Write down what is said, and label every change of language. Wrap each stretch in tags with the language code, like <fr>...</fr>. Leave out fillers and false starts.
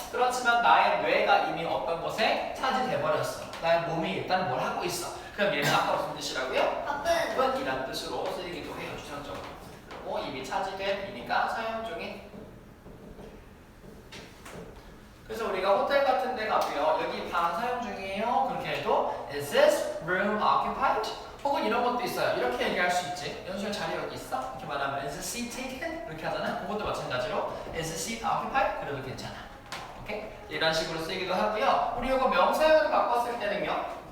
<ko>그렇지만 나의 뇌가 이미 어떤 곳에 차지돼 버렸어. 나의 몸이 일단 뭘 하고 있어. 그럼 얘는 아까 무슨 뜻이라고요? 바쁜이란 뜻으로 쓰이기도 해요. 추상적으로. 그리고 이미 차지된이니까 사용 중인. 그래서 우리가 호텔 같은 데 가고요. 여기 방 사용 중이에요. 그렇게 해도</ko> <en>Is this room occupied?</en> <ko>혹은 이런 것도 있어요. 이렇게 얘기할 수 있지. 연수야 자리 여기 있어? 이렇게 말하면</ko> <en>Is the seat taken?</en> <ko>이렇게 하잖아. 그것도 마찬가지로</ko> <en>Is the seat occupied?</en> <ko>그래도 괜찮아. 오케이? 이런 식으로 쓰이기도 하고요. 우리 이거 명사형으로 바꿨을 때는요.</ko>